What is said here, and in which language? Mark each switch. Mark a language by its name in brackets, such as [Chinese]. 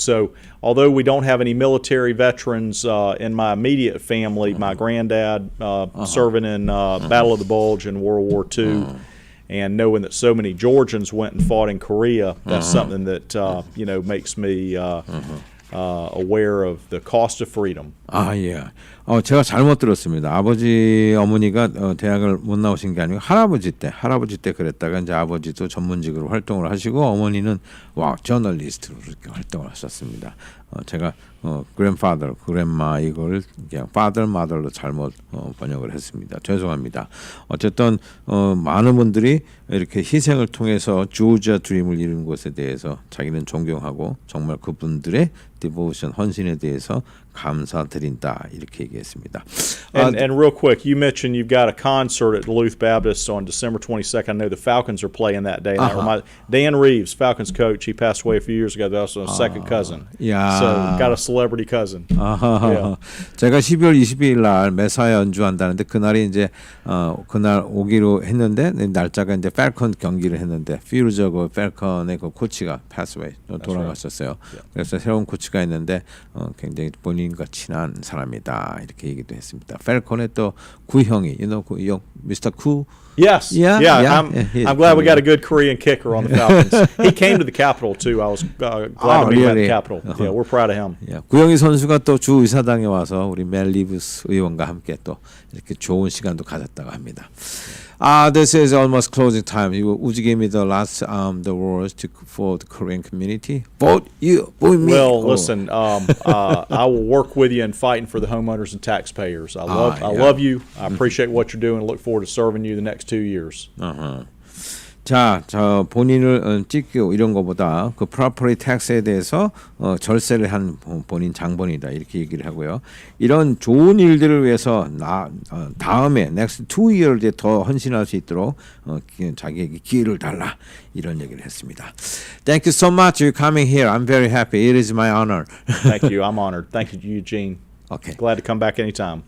[English] So although we don't have any military veterans in my immediate family, my granddad serving in Battle of the Bulge in World War II, and knowing that so many Georgians went and fought in Korea, that's something that makes me aware of the cost of freedom. [Korean] 아, 예. 제가 잘못 들었습니다. 아버지, 어머니가 대학을 못 나오신 게 아니고 할아버지 때 그랬다가 이제 아버지도 전문직으로 활동을 하시고 어머니는 저널리스트로 그렇게 활동을 하셨습니다. 제가 [English] grandfather, grandma [Korean] 이걸 그냥 father, mother로 잘못 번역을 했습니다. 죄송합니다. 어쨌든 많은 분들이 이렇게 희생을 통해서 조지아 드림을 이룬 것에 대해서 자기는 존경하고 정말 그분들의 devotion, 헌신에 대해서 감사드린다 이렇게 얘기했습니다. [English] And real quick, you mentioned you've got a concert at Duluth Baptist on December 22nd. I know the Falcons are playing that day. Dan Reeves, Falcons coach, he passed away a few years ago. That was a second cousin. [Korean] 야. [English] So got a celebrity cousin. Yeah. [Korean] 제가 12월 22일 날 메사에 연주한다는데 그날이 이제 그날 오기로 했는데 날짜가 이제 펠컨 경기를 했는데 퓨즈하고 펠컨의 그 코치가 [English] pass away [Korean] 돌아갔었어요. 그래서 새로운 코치가 있는데 굉장히 본인과 친한 사람이다 이렇게 얘기도 했습니다. 펠컨의 또 구형이, 구형, Mr. [English] Ku. Yes. Yeah. I'm glad we got a good Korean kicker on the Falcons. He came to the Capitol too. I was glad to meet him at the Capitol. Yeah, we're proud of him. [Korean] 구영희 선수가 또 주 의사당에 와서 우리 멜리브스 의원과 함께 또 이렇게 좋은 시간도 가졌다고 합니다. [English] This is almost closing time. Would you give me the last the words for the Korean community? Vote you, vote me. Well, listen, I will work with you in fighting for the homeowners and taxpayers. I love you. I appreciate what you're doing. Look forward to serving you the next 2 years. [Korean] 자, 본인을 찍고 이런 거보다 그 property tax에 대해서 절세를 한 본인 장본이다 이렇게 얘기를 하고요. 이런 좋은 일들을 위해서 다음에 [English] next 2 year [Korean] 에 더 헌신할 수 있도록 자기에게 기회를 달라 이런 얘기를 했습니다. [English] Thank you so much for coming here. I'm very happy. It is my honor. Thank you. I'm honored. Thank you, Eugene. Okay. Glad to come back anytime.